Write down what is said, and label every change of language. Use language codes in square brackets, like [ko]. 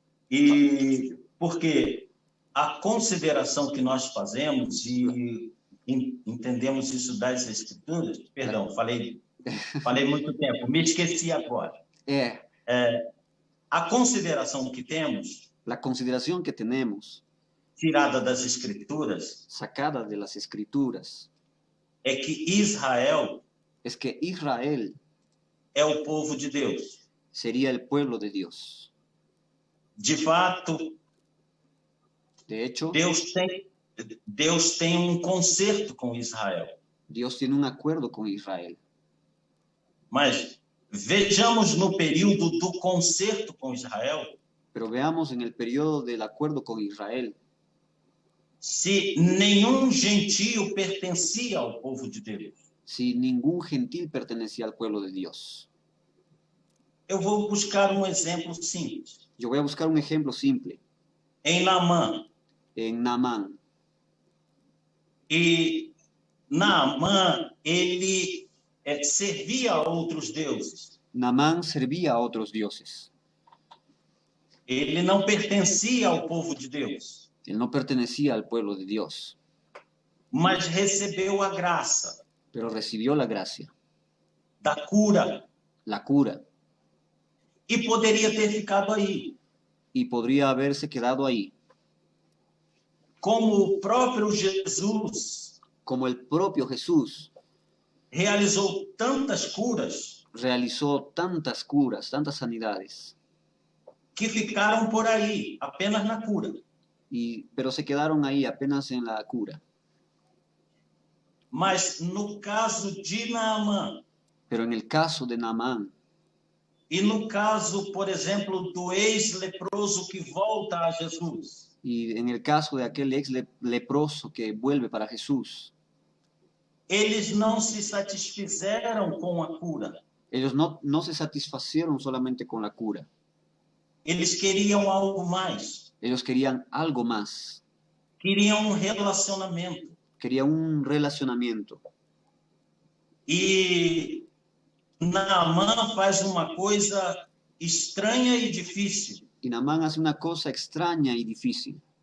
[pt] E porque a consideração que nós fazemos e entendemos isso das Escrituras, perdão, falei muito tempo, me esqueci agora. A consideração que temos, [es] La consideración que tenemos, [pt] tirada das Escrituras, [es] sacada de las Escrituras, [pt] é que Israel [es] es que Israel [pt] é o povo de Deus. [es] sería el pueblo de Dios. [pt] De fato, [es] De hecho, [pt] Deus tem um concerto com Israel. [es] Dios tiene un acuerdo con Israel. [pt] Mas vejamos no período do concerto com Israel, [es] Pero veamos en el periodo del acuerdo con Israel, [pt] se nenhum gentio pertencia ao povo de Deus. [es] si ningún gentil pertenecía al pueblo de Dios. [pt] Eu vou buscar um exemplo simples. [es] Yo voy a buscar un ejemplo simple. [pt] Em Naamã. [es] En Naamán. [pt] E Naamã, ele servia a outros deuses. [es] Naamán servía a otros dioses. [pt] Ele não pertencia ao povo de Deus. [es] Él no pertenecía al pueblo de Dios. [pt] Mas recebeu a graça. [es] Pero recibió la gracia. [pt] Da cura. [es] La cura. [pt] E poderia ter ficado aí. [es] Y podría haberse quedado ahí. [pt] Como o próprio Jesus. [es] Como el propio Jesús. [pt] Realizou tantas curas. [es] Realizó tantas curas, tantas sanidades. [pt] Que ficaram por aí, apenas na cura. [es] Pero se quedaron ahí apenas en la cura. [pt] Mas no caso de Naamã. [es] Pero en el caso de Naamán. [pt] E no caso, por exemplo, do ex-leproso que volta a Jesus. [es] Y en el caso de aquel leproso que vuelve para Jesús. [pt] Eles não se satisfizeram com a cura. [es] Ellos no se satisfacieron solamente con la cura. [pt] Eles queriam algo mais. [es] Ellos querían algo más. [pt] Queriam um relacionamento. [es] Querían un relacionamiento. [pt] E Naamã faz uma coisa estranha e difícil. [es] Y Naamán hace una cosa extraña y difícil.